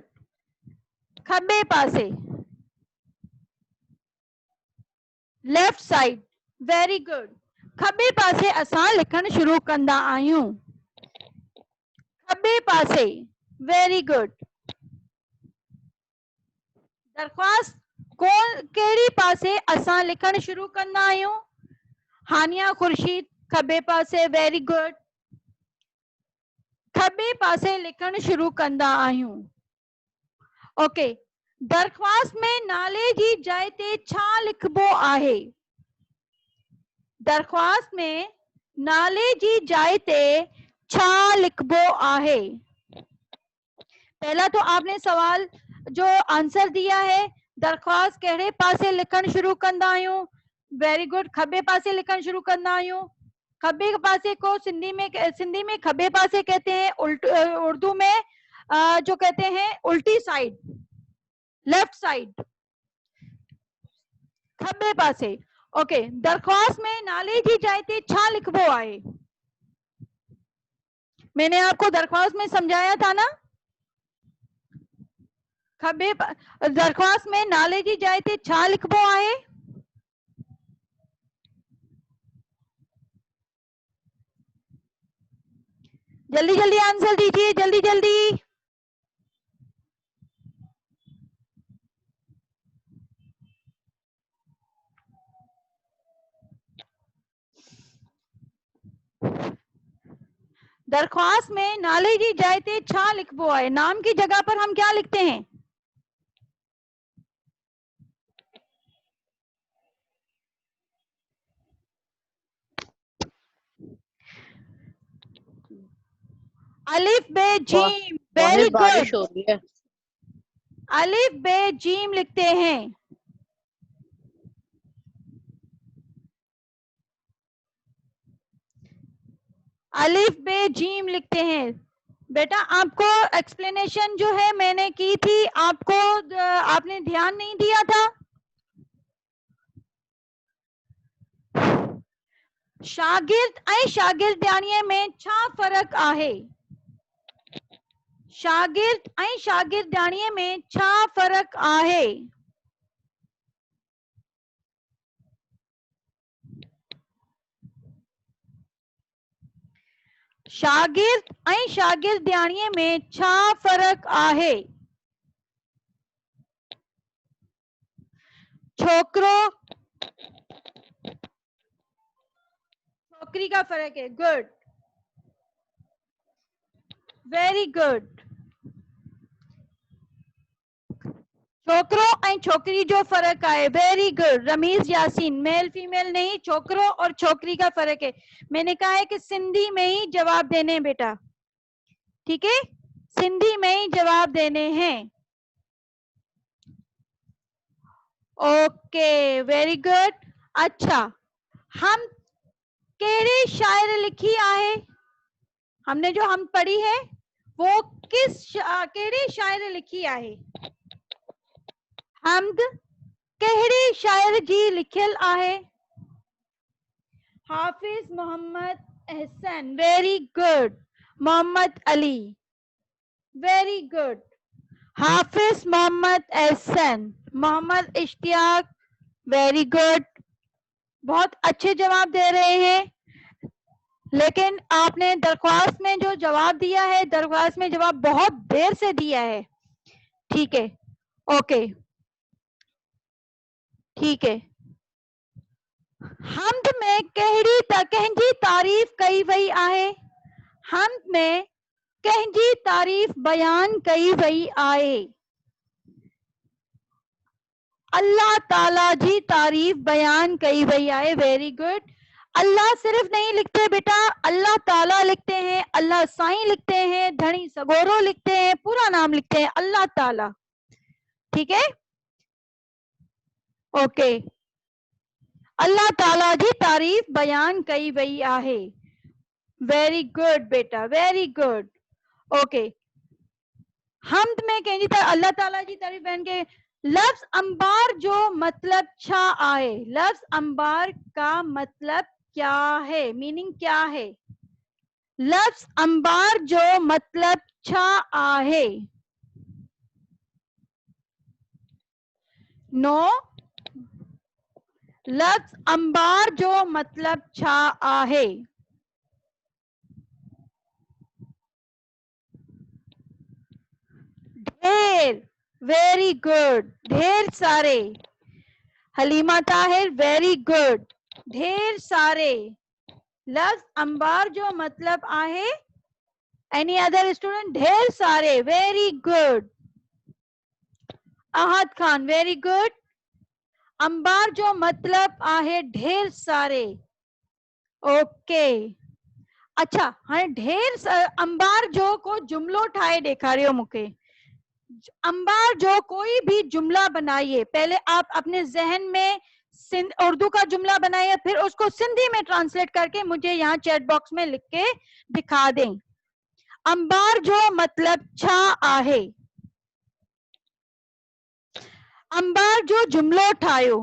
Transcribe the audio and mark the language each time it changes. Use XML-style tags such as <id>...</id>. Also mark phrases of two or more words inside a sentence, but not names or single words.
<sd>खब्बे पासे,</sd> <en>left side, very good.</en> <sd>खब्बे पासे असां लिखण शुरू कंदा आहियूं, खब्बे पासे,</sd> <en>very good.</en> <sd>दरख्वास्त कहिड़ी पासे असां लिखण शुरू कंदा आहियूं? हानिया खुर्शीद, खब्बे पासे,</sd> <en>very good.</en> <sd>खब्बे पासे लिखण शुरू कंदा आहियूं। ओके, दरख्वास्त में नाले जी जाइ ते छा लिखबो आहे? दरख्वास्त में नाले जी जाइ ते छा लिखबो आहे?</sd> <ur>پہلا تو آپ نے سوال جو آنسر دیا ہے,</ur> <sd>दरख्वास्त कहिड़े पासे लिखण शुरू कंदा आहियूं?</sd> <en>very good,</en> <sd>खब्बे पासे लिखण शुरू कंदा आहियूं। खब्बे पासे</sd> <ur>کو سندھی میں</ur> <sd>खब्बे पासे</sd> <ur>کہتے ہیں، اردو میں جو کہتے ہیں الٹی سائیڈ,</ur> <en>left side,</en> <sd>खब्बे पासे। ओके, दरख्वास्त में नाले जी जाइ ते छा लिखबो आहे?</sd> <ur>میں نے آپ کو درخواست میں سمجھایا تھا نا,</ur> <sd>खब्बे दरख्वास्त में नाले जी जाइ ते छा लिखबो आहे?</sd> <ur>جلدی جلدی آنسر دیجیے، جلدی جلدی.</ur> <sd>दरख्वास्त में नाले जी जाइ ते छा लिखबो आहे?</sd> <ur>نام کی جگہ پر ہم کیا لکھتے ہیں? الف بے جیم، ویری बारिश गुड। ہو رہی ہے. الف بے جیم لکھتے ہیں. الف بے جیم لکھتے ہیں. بیٹا آپ کو ایکسپلینیشن جو ہے میں نے کی تھی، آپ کو آپ نے دھیان نہیں دیا تھا.</ur> <sd>शागिर्द ऐं शागिर्दियाणीअ में छा फर्क आहे? शागिर्द ऐं शागिर्दियाणीअ में छा फर्क आहे? शागिर्द ऐं शागिर्दियाणीअ में छा फर्क आहे?</sd> <ur>چھوکرو چھوکری کا فرق ہے، گڈ,</ur> <en>very good.</en> <sd>छोकरो ऐं छोकरी जो फर्क है,</sd> <en>very good.</en> <ur>रमीज यासीन,</ur> <en>male female</en> <ur>نہیں، چھوکرو اور چھوکری کا فرق ہے. میں نے کہا ہے کہ سندھی میں ہی جواب دینے ہیں بیٹا، ٹھیک ہے، سندھی میں ہی جواب دینے ہیں.</ur> <en>OK, very good.</en> <sd>अच्छा, हम केड़े शायर लिखी आहे?</sd> <ur>ہم نے جو ہم پڑھی ہے وہ</ur> <sd>केड़े शायर लिखी आहे? हमद कहिड़ी शायर जी लिखियल आहे?</sd> <en>हाफिज मोहम्मद एहसन, very good. मोहम्मद अली, very good. हाफिज मोहम्मद एहसन.</en> <ur>मोहम्मद इश्तियाक,</ur> <en>very good.</en> <ur>بہت اچھے جواب دے رہے ہیں، لیکن آپ نے درخواست میں جو جواب دیا ہے، درخواست میں جواب بہت دیر سے دیا ہے. ٹھیک ہے، اوکے، ٹھیک ہے.</ur> <sd>हमद में कंहिंजी तारीफ़ कई वई आहे? हमद में कंहिंजी तारीफ़ बयान कई वई आहे? अल्लाह ताला जी तारीफ बयान कई वई आहे.</sd> <en>very good.</en> <ur>اللہ صرف نہیں لکھتے بیٹا، اللہ تعالیٰ لکھتے ہیں، اللہ سائیں لکھتے ہیں,</ur> <sd>धनी सगोरो</sd> <ur>لکھتے ہیں، پورا نام لکھتے ہیں اللہ تعالیٰ. ٹھیک ہے، اوکے.</ur> <sd>अल्लाह ताला जी तारीफ बयान कई वई आहे.</sd> <en>very good beta, very good. OK.</en> <sd>हमद में कंहिंजी अल्लाह ताला जी तारीफ बयान के. लफ्ज अंबार जो मतलब छा आहे?</sd> <ur>لفظ انبار کا مطلب کیا ہے? میننگ کیا ہے?</ur> <sd>लफ्ज अंबार जो मतलब छा आहे? नो. लफ्ज अंबार जो मतलब छा आहे? ढेर.</sd> <en>very good.</en> <ur>ڈھیر سارے.</ur> <en>हलीमा ताहिर, very good.</en> <ur>ڈھیر سارے.</ur> <sd>लफ्ज अंबार जो मतलब आहे?</sd> <en>any other student?</en> <ur>ڈھیر سارے.</ur> <en>very good. अहद खान, very good.</en> <sd>अंबार जो मतलब आहे</sd> <ur>ڈھیر سارے.</ur> <sd>ओके. अच्छा, हाँ, ढेर अंबार जो को जुमलो ठाए ॾेखारियो मूंखे.</sd> <ur>انبار جو کوئی بھی جملہ بنائیے. پہلے آپ اپنے ذہن میں اردو کا جملہ بنائیے، پھر اس کو سندھی میں ٹرانسلیٹ کر کے مجھے یہاں</ur> <en>chat box</en> <ur>میں لکھ کے دکھا دیں.</ur> <sd>अंबार जो मतलब छा आहे? अंबार जो जुमलो ठाहियो.</sd>